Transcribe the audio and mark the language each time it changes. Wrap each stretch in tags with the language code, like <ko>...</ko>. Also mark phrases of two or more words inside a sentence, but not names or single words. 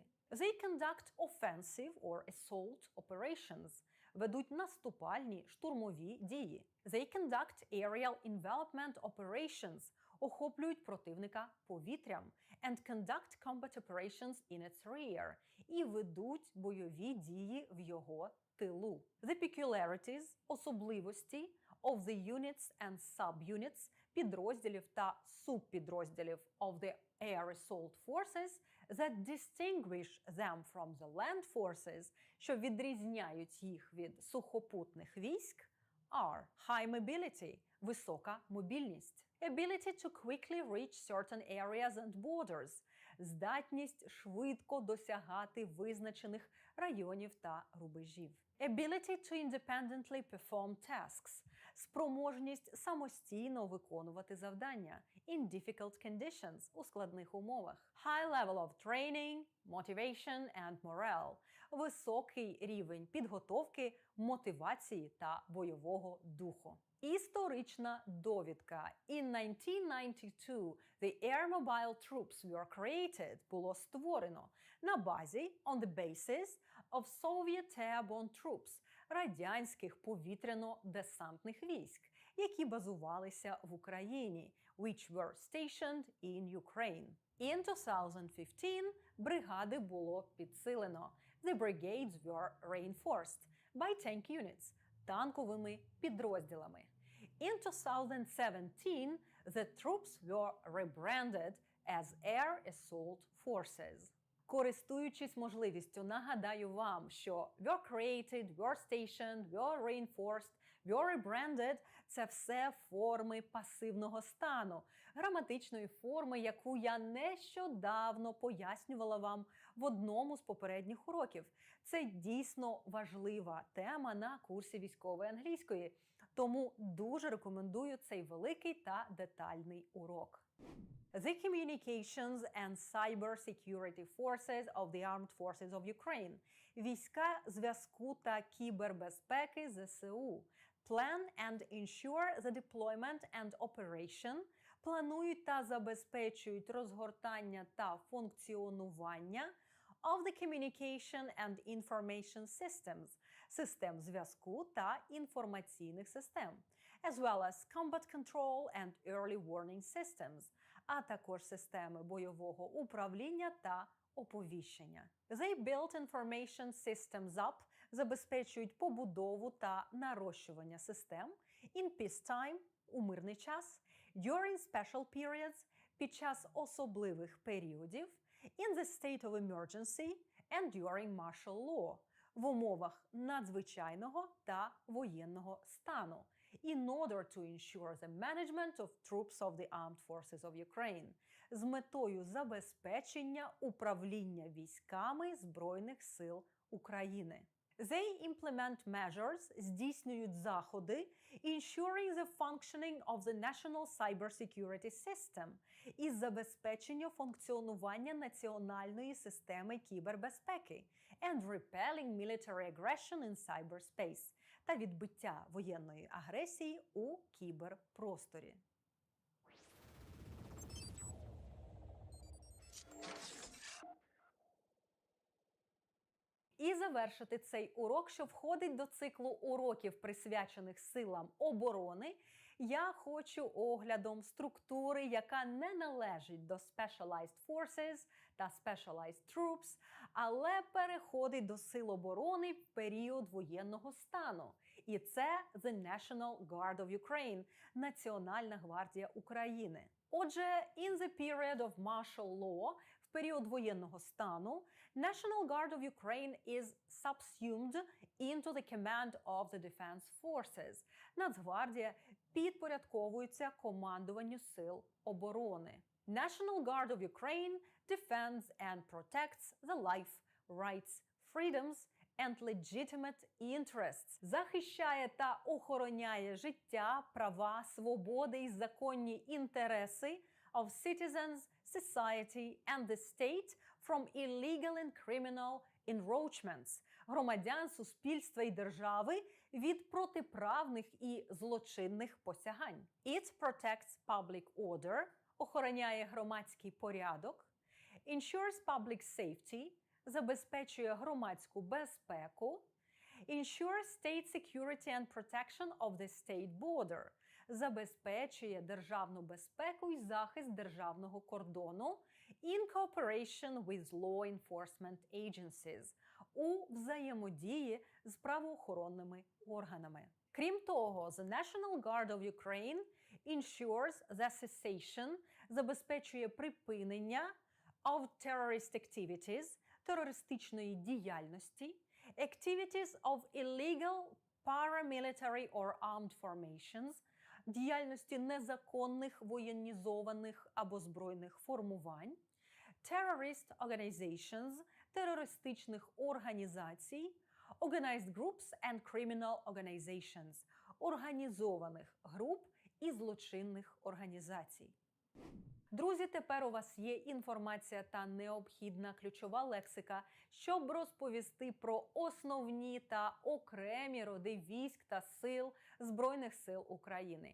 <en>They conduct offensive or assault operations,</en> <uk>ведуть наступальні штурмові дії.</uk> <en>They conduct aerial envelopment operations,</en> <uk>охоплюють противника повітрям,</uk> <en>and conduct combat operations in its rear,</en> <uk>і ведуть бойові дії в його тилу.</uk> <en>The peculiarities, особливості of the units and subunits,</en> <uk>підрозділів та субпідрозділів</uk> <en>of the air assault forces that distinguish them from the land forces,</en> <uk>що відрізняють їх від сухопутних військ,</uk> <en>are high mobility,</en> <uk>висока мобільність,</uk> <en>ability to quickly reach certain areas and borders,</en> <uk>здатність швидко досягати визначених районів та рубежів,</uk> <en>ability to independently perform tasks,</en> <uk>спроможність самостійно виконувати завдання</uk> <en>in difficult conditions,</en> <uk>у складних умовах,</uk> <en>high level of training, motivation and morale,</en> <uk>високий рівень підготовки, мотивації та бойового духу. Історична довідка.</uk> <en>In 1992 the Air Mobile Troops were created,</en> <uk>було створено на базі</uk> <en>on the basis of Soviet Airborne Troops,</en> <uk>радянських повітряно-десантних військ, які базувалися в Україні,</uk> <en>which were stationed in Ukraine.</en> <uk>In 2015 бригади було підсилено.</uk> <en>The brigades were reinforced by tank units,</en> <uk>танковими підрозділами.</uk> <en>In 2017 the troops were rebranded as Air Assault Forces.</en> <uk>Користуючись можливістю, нагадаю вам, що</uk> <en>were created, were stationed, were reinforced, were rebranded –</en> <uk>це все форми пасивного стану, граматичної форми, яку я нещодавно пояснювала вам в одному з попередніх уроків. Це дійсно важлива тема на курсі військової англійської, тому дуже рекомендую цей великий та детальний урок.</uk> <en>The Communications and Cybersecurity Forces of the Armed Forces of Ukraine –</en> <uk>війська зв'язку та кібербезпеки ЗСУ.</uk> <en>Plan and ensure the deployment and operation –</en> <uk>планують та забезпечують розгортання та функціонування</uk> <en>of the communication and information systems –</en> <uk>систем зв'язку та інформаційних систем,</uk> <en>as well as combat control and early warning systems,</en> <uk>а також системи бойового управління та оповіщення.</uk> <en>They built information systems up –</en> <uk>забезпечують побудову та нарощування систем</uk> <en>in peacetime –</en> <uk>у мирний час,</uk> <en>during special periods –</en> <uk>під час особливих періодів,</uk> <en>in the state of emergency and during martial law –</en> <uk>в умовах надзвичайного та воєнного стану,</uk> <en>in order to ensure the management of troops of the armed forces of Ukraine –</en> <uk>з метою забезпечення управління військами Збройних сил України.</uk> <en>They implement measures,</en> <uk>здійснюють заходи,</uk> <en>ensuring the functioning of the national cybersecurity system,</en> <uk>із забезпечення функціонування національної системи кібербезпеки,</uk> <en>and repelling military aggression in cyberspace,</en> <uk>та відбиття воєнної агресії у кіберпросторі. І завершити цей урок, що входить до циклу уроків, присвячених силам оборони, я хочу оглядом структури, яка не належить до</uk> <en>Specialized Forces</en> <uk>та</uk> <en>Specialized Troops,</en> <uk>але переходить до сил оборони в період воєнного стану. І це The National Guard of Ukraine – Національна гвардія України. Отже,</uk> <en>in the period of martial law,</en> <uk>в період воєнного стану,</uk> <en>National Guard of Ukraine is subsumed into the command of the Defense Forces.</en> <uk>Нацгвардія підпорядковується командуванню сил оборони.</uk> <en>National Guard of Ukraine defends and protects the life, rights, freedoms and legitimate interests.</en> <uk>Захищає та охороняє життя, права, свободи і законні інтереси</uk> <en>of citizens, society and the state from illegal and criminal encroachments,</en> <uk>громадян, суспільства і держави від протиправних і злочинних посягань.</uk> <en>It protects public order,</en> <uk>охороняє громадський порядок,</uk> <en>ensures public safety,</en> <uk>забезпечує громадську безпеку,</uk> <en>ensures state security and protection of the state border,</en> <uk>забезпечує державну безпеку і захист державного кордону</uk> <en>in cooperation with law enforcement agencies,</en> <uk>у взаємодії з правоохоронними органами. Крім того,</uk> <en>the National Guard of Ukraine ensures the cessation,</en> <uk>забезпечує</uk> <en>припинення of terrorist activities,</en> <uk>терористичної діяльності,</uk> <en>activities of illegal paramilitary or armed formations,</en> <uk>діяльності незаконних воєнізованих або збройних формувань,</uk> <en>terrorist organizations,</en> <uk>терористичних організацій,</uk> <en>organized groups and criminal organizations,</en> <uk>організованих груп і злочинних організацій. Друзі, тепер у вас є інформація та необхідна ключова лексика, щоб розповісти про основні та окремі роди військ та сил Збройних сил України.</uk>